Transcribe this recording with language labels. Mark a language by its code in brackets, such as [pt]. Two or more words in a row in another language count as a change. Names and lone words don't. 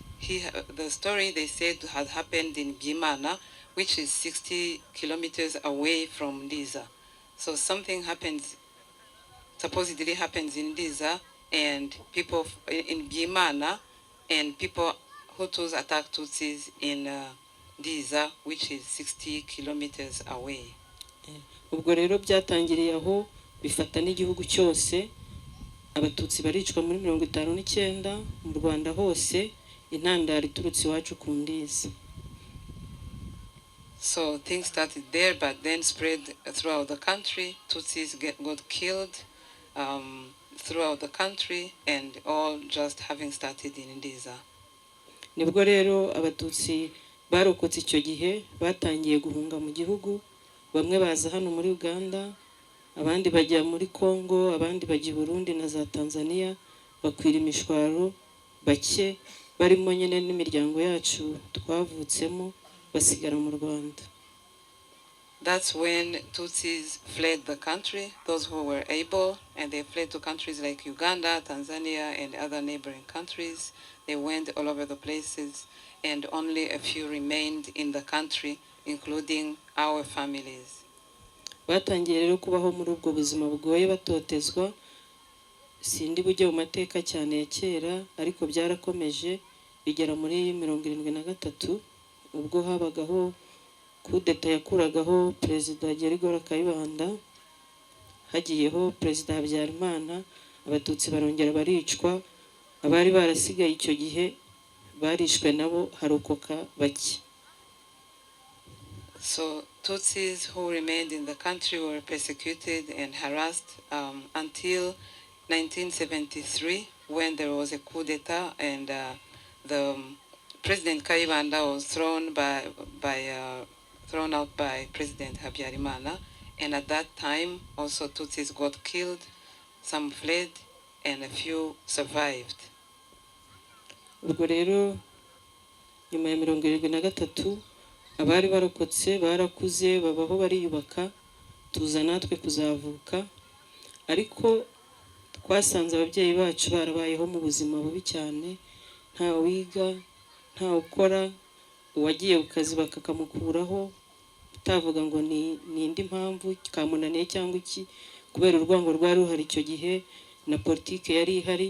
[en] The story they said had happened in Bimana, which is 60 kilometers away from Ndiza. So something supposedly happens in Ndiza, and people in Bimana, and people Hutus attack Tutsis in Ndiza, which is 60 kilometers away. [rw] Ubwo rero byatangiriye aho bifata n'igihugu cyose, abatutsi baricwa muri 59 mu Rwanda hose, intandaro iturutse iwacu ku Ndiza. [en] So things started there, but then spread throughout the country. Tutsis got killed throughout the country, and all just having started in Ndiza. [rw] Nibwo rero abatutsi barokotse icyo gihe batangiye guhunga mu gihugu, bamwe baza hano muri Uganda, abandi bajya muri Congo, abandi bajya Burundi na za Tanzania, bakwira imishwaro, bake barimo nyene n'imiryango yacu twavutsemo basigara mu Rwanda. [en] That's when Tutsis fled the country, those who were able, and they fled to countries like Uganda, Tanzania, and other neighboring countries. They went all over the places, and only a few remained in the country, including our families. [rw] Batangiye rero kubaho muri ubwo buzima bugoye batotezwa, sindi bujye mu mateka cyane ya kera, ariko byarakomeje bigera muri 73 ubwo habagaho kudeta yakuragaho perezida Gerigora Kayibanda, hagiyeho perezida Habyarimana, abatutsi barongera baricwa, abari barasigaye icyo gihe barishwe nabo harokoka bake. [en] So Tutsis who remained in the country were persecuted and harassed until 1973, when there was a coup d'etat and the President Kayibanda was thrown out by President Habyarimana, and at that time also Tutsis got killed, some fled, and a few survived. [rw] Ubwo rero nyuma ya 73 abari barokotse barakuze babaho bariyubaka, tuza natwe kuzavuka, ariko twasanze ababyeyi bacu barabayeho mu buzima bubi cyane, nta wiga, nta ukora, uwagiye ku kazi bakakamukuraho, utavuga ngo ni indi mpamvu kamunaniye cyangwa iki, kubera urwango rwari ruhari icyo gihe na politike yari ihari.